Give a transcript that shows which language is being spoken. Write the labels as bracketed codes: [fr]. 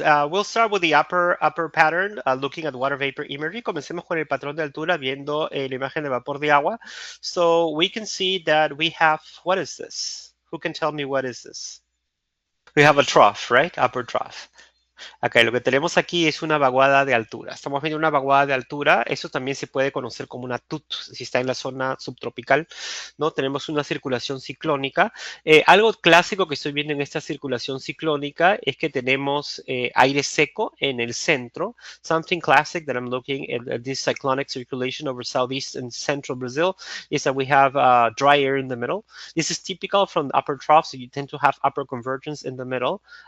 [en] We'll start with the upper pattern, looking at water vapor imagery. [es] Comencemos con el patrón de altura, viendo la imagen de vapor de agua. [en] So we can see that we have, what is this? Who can tell me what is this? We have a trough, right? Upper trough. [es] Acá lo que tenemos aquí es una vaguada de altura. Estamos viendo una vaguada de altura. Eso también se puede conocer como una TUT, si está en la zona subtropical, ¿no? Tenemos una circulación ciclónica. Algo clásico que estoy viendo en esta circulación ciclónica es que tenemos aire seco en el centro. [en] Something classic that I'm looking at this cyclonic circulation over southeast and central Brazil is that we have dry air in the middle. This is typical from the upper trough, so you tend to have upper convergence in the middle.